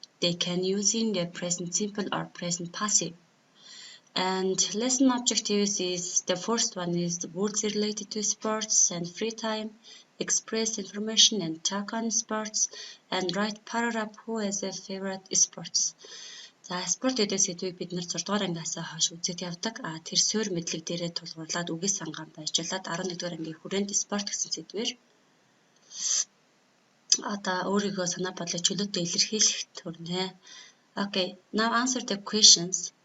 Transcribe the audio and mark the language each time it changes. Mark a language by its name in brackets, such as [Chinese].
[English] They can use in the present simple or present passive. And lesson objectives is the first one is the words related to sports and free time, express information and talk on sports, and write paragraph who has a favorite sports. [Mongolian] За спорт гэдэг сэдвийг бид нэр 6 дугаар ангиасаа хойш үзэж явдаг. Тэр суурь мэдлэг дээрээ тулгуурлаад үгээс сангаан баяжуулаад 11 дугаар ангийн хүрээнд спорт гэсэн сэдвээр одоо өөрийгөө санаа бодлоо чөлөөтэй илэрхийлэх төрнэ. [English] Okay, now answer the questions.